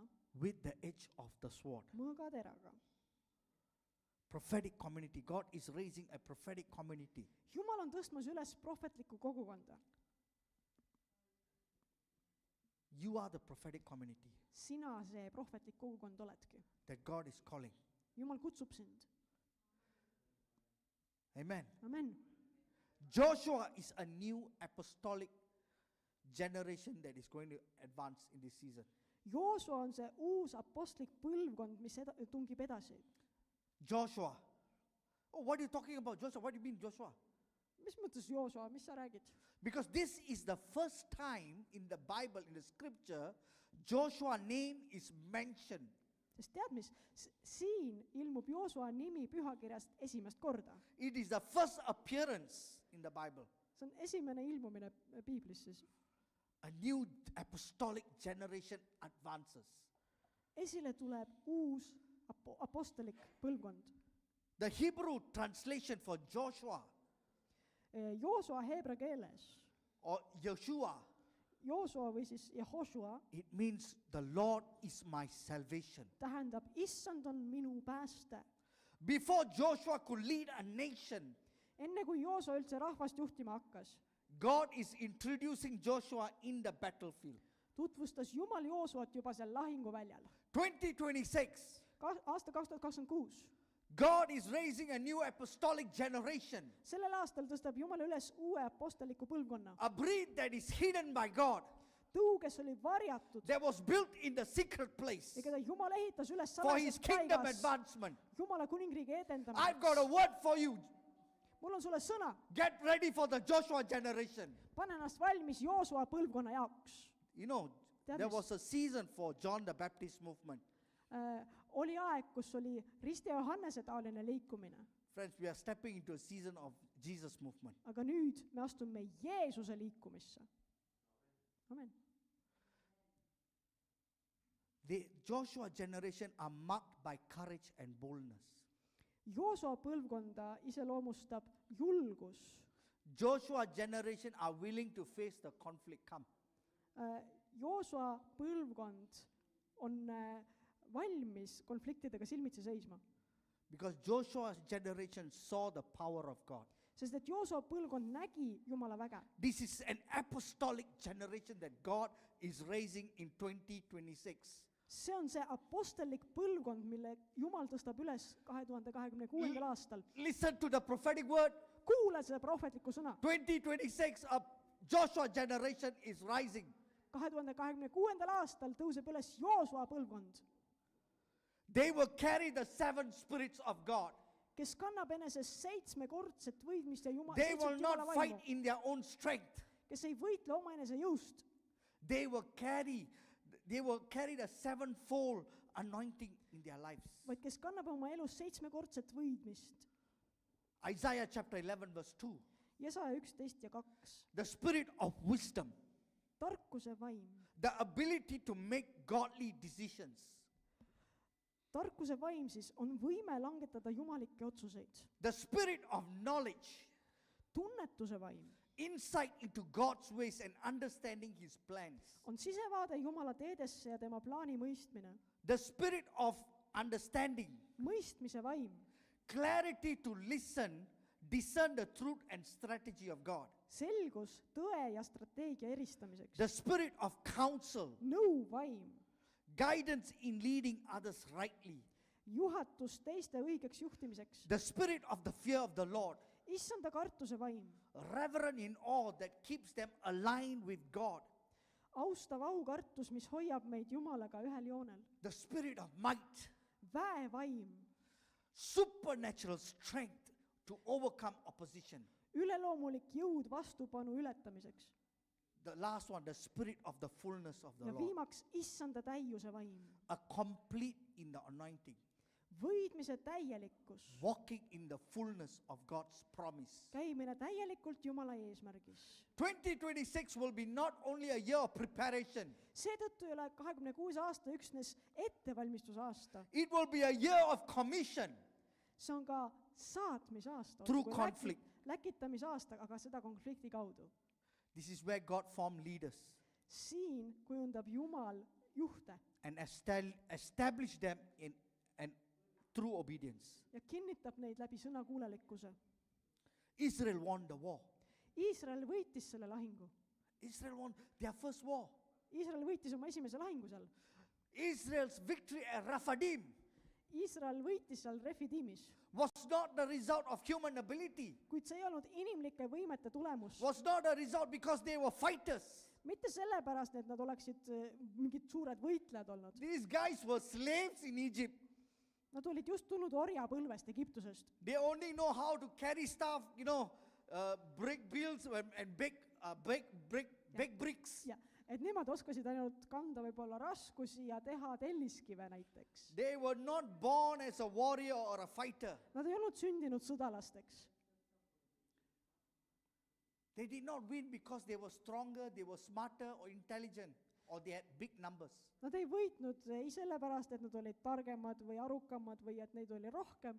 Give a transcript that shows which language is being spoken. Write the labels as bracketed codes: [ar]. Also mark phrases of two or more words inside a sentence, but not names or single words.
[en] with the edge of the sword. [et] mõõgateraga. [en] Prophetic community. God is raising a prophetic community. [et] Jumal on tõstmas üles prohvetlikku kogukonda. [en] You are the prophetic community [et] Sina see prohvetlik kogukond oledki. [en] that God is calling. [et] Jumal kutsub sind. [en] Amen. [et] Amen. [en] Joshua is a new apostolic generation that is going to advance in this season. [et] Joosua on see uus apostlik põlvkond, mis tungib edasi. [en] Joshua. Oh, what are you talking about, Joshua? What do you mean, Joshua? [et] Mis mõttes Joosua, mis sa räägid? [en] Because this is the first time in the Bible, in the scripture, Joshua's name is mentioned. [et] Sest tead mis, siin ilmub Joosua nimi pühakirjast esimest korda. [en] It is the first appearance in the Bible. [et] See on esimene ilmumine Piiblis siis. [en] A new apostolic generation advances. [et] Esile tuleb uus apostolik põlvkond. [en] The Hebrew translation for Joshua [et] Joosua heebra keeles, [en] or Yeshua, [et] Joosua või siis Jehoshua, [en] it means the Lord is my salvation. [et] tähendab, issand on minu pääste. [en] Before Joshua could lead a nation, [et] Enne kui Joosua üldse rahvast juhtima hakkas, [en] God is introducing Joshua in the battlefield. [et] tutvustas Jumal Joosuat juba seal lahinguväljal. [en] 2026, [et] Aasta 2026. [en] God is raising a new apostolic generation, [et] Sellel aastal tõstab Jumal üles uue apostoliku põlvkonna. [en] a breed that is hidden by God, [et] Tõu, kes oli varjatud [en] that was built in the secret place [et] ja keda Jumal ehitas üles [en] for his [et] salajas [en] kingdom [et] paigas [en] advancement. [et] Jumala kuningriigi [en] I've got a [et] edendamiseks. [en] word for you. [et] Mul on sulle sõna. [en] Get ready for the Joshua generation. [et] Pane ennast valmis Joosua põlvkonna jaoks. [en] You know, [et] Tead [en] there [et] mis? [en] was a season for John the Baptist movement. [et] Oli aeg, kus oli Risti ja Johannese taoline liikumine. [en] Friends, we are stepping into a season of Jesus movement. [et] Aga nüüd me astume Jeesuse liikumisse. [en] Amen. The Joshua generation are marked by courage and boldness. [et] Joosua põlvkonda iseloomustab julgus. [en] Joshua generation are willing to face the conflict come. [et] Joosua põlvkond on valmis konfliktidega silmitsi seisma. [en] Because Joshua's generation saw the power of God. [et] Sest et Joosua põlvkond nägi Jumala väge. [en] This is an apostolic generation that God is raising in 2026. [et] See on see apostlik põlvkond, mille Jumal tõstab üles 2026. aastal. [en] Listen to the prophetic word. [et] Kuula seda prohvetlikku sõna. [en] 2026, a Joshua generation is rising. [et] 2026. aastal tõuseb üles Joosua põlvkond, [en] They will carry the 7 spirits of God. [et] kes kannab eneses 7-kordset võidmist ja [en] They will [et] Jumala [en] not fight [et] vaimu, [en] in their own strength. [et] kes ei võitle omaenese jõust, [en] They will carry the 7-fold anointing in their lives. [et] vaid kes kannab oma elus 7-kordset võidmist. [en] Isaiah chapter 11 verse 2. [et] Jesaja 11 ja 2. [en] The spirit of wisdom, [et] Tarkuse vaim, [en] the ability to make godly decisions. [et] tarkuse vaim siis on võime langetada jumalikke otsuseid. [en] The spirit of knowledge, [et] tunnetuse vaim [en] insight into God's ways and understanding his plans. [et] on sisevaade Jumala teedesse ja tema plaani mõistmine. [en] The spirit of understanding, [et] mõistmise vaim, [en] clarity to listen, discern the truth and strategy of God. [et] selgus tõe ja strateegia eristamiseks. [en] The spirit of counsel, [et] nõu vaim, [en] guidance in leading others rightly. [et] juhatus teiste õigeks juhtimiseks. [en] The spirit of the fear of the Lord, [et] issanda kartuse vaim, [en] reverent in awe that keeps them aligned with God. [et] austav aukartus, mis hoiab meid Jumalaga ühel joonel. [en] The spirit of might, [et] väevaim, [en] supernatural strength to overcome opposition. [et] üleloomulik jõud vastupanu ületamiseks. [en] The last one, the spirit of the fullness of the [et] ja [en] Lord, [et] viimaks issanda täiuse vaim, [en] a complete in the anointing, [et] võidmise täielikkus, [en] walking in the fullness of God's promise. [et] käimine täielikult Jumala eesmärgis. [en] 2026 will be not only a year of preparation, [et] seetõttu ei ole 26 aasta üksnes ettevalmistusaasta, [en] it will be a year of commission [et] see on ka saatmisaasta, [en] through conflict. [et] läkitamisaasta, aga seda konflikti kaudu. [en] This is where God formed leaders [et] siin kujundab Jumal juhte [en] and establish them in and through obedience. [et] ja kinnitab neid läbi sõnakuulelikkuse. [en] Israel won the war. [et] Iisrael võitis selle lahingu. [en] Israel won their first war. [et] Iisrael võitis oma esimese lahingu seal. [en] Israel's victory at Rephidim [et] Iisrael võitis seal Refidimis, [en] was not the result of human ability, [et] kuid see ei olnud inimlike võimete tulemus. [en] was not a result because they were fighters. [et] mitte sellepärast, et nad oleksid mingid suured võitlejad olnud. [en] These guys were slaves in Egypt. [et] Nad olid just tulnud orjapõlvest Egiptusest. [en] They only know how to carry stuff, break bills and bake bricks. [et] ja, et nemad oskasid ainult kanda võib-olla raskusi ja teha telliskive näiteks. [en] They were not born as a warrior or a fighter. [et] Nad ei olnud sündinud sõdalasteks. [en] They did not win because they were stronger, they were smarter or intelligent, or they had big numbers. [et] Nad ei võitnud ei sellepärast, et nad olid targemad või arukamad või et neid oli rohkem,